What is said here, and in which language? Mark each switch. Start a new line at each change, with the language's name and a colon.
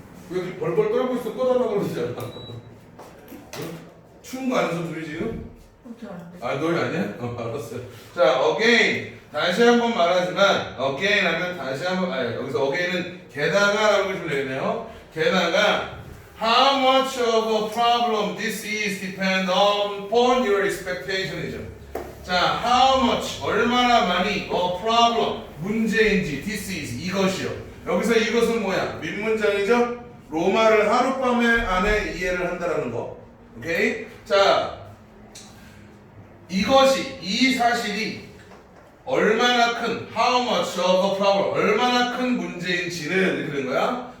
Korean: 왜 벌벌 떨고 있어? 꺼달라 그러잖아. 추운 거 아니어서 둘이 지금? 아, 너희 아니야? 알았어요. 자, again. 다시 한번 말하지만, again 하면 다시 한번, 여기서 again은 게다가 라고 해주면 되겠네요.
English: 게다가, how much of a problem this is depend upon your expectation이죠. 자, how much,
Korean: 얼마나 많이,
English: a problem,
Korean: 문제인지,
English: this is,
Korean: 이것이요. 여기서 이것은 뭐야? 윗문장이죠? 로마를 하룻밤에 안에 이해를 한다라는 거. 오케이? 자, 이것이, 이 사실이 얼마나 큰,
English: how much of a problem,
Korean: 얼마나 큰 문제인지를 이렇게 되는 거야.